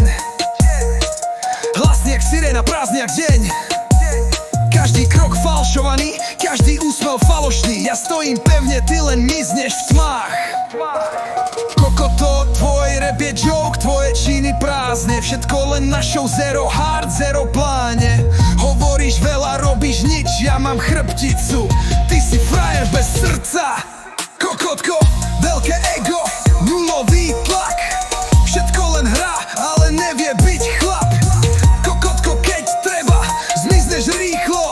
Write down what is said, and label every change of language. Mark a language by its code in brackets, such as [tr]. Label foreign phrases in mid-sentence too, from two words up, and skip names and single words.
[sk] Hlasný jak siréna, prázdny jak deň. Každý krok falšovaný, každý úsmev falošný. Ja stojím pevne, ty len mizneš v tmách. Kokoto, tvoj rap je joke, tvoje činy prázdne. Všetko len našou [en] zero hard, [sk] zero pláne. Hovoríš veľa, robíš nič, ja mám chrbticu. Ty si frajer bez srdca. Kokotko, veľké ego, nulový tlak. Všetko len hra, ale nevie byť chlap. Kokotko, keď treba, zmizneš rýchlo.